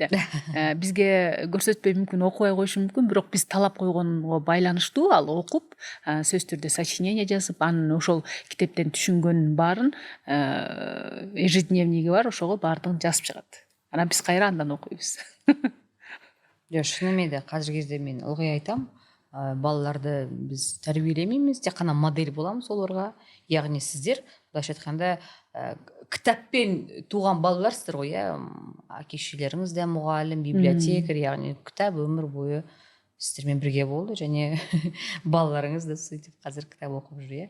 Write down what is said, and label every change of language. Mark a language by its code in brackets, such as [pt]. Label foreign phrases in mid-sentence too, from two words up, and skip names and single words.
[ky] Бизге көрсөтпөй мүмкүн, окубай коюшу мүмкүн, бирок биз талап койгонго байланыштуу ал окуп, сөзсүз түрдө сочинение жазып, анын ошол китептен түшүнгөнүн баарын ежедневниги бар, ошого баардыгын жазып чыгат. Анан биз кайра андан окуйбуз. [kk] Шынымен де қазіргі кезде мен ылғи айтам, балаларды біз тәрбиелемейміз, тек қана модель боламыз оларға. Яғни сіздер былайша айтқанда кітаппен туған балаларсыздар ғой, әке шешелеріңіз де мұғалім, библиотекарь, яғни кітап өмір бойы сіздермен бірге болды, және балаларыңыз да сөйтіп қазір кітап оқып жүр.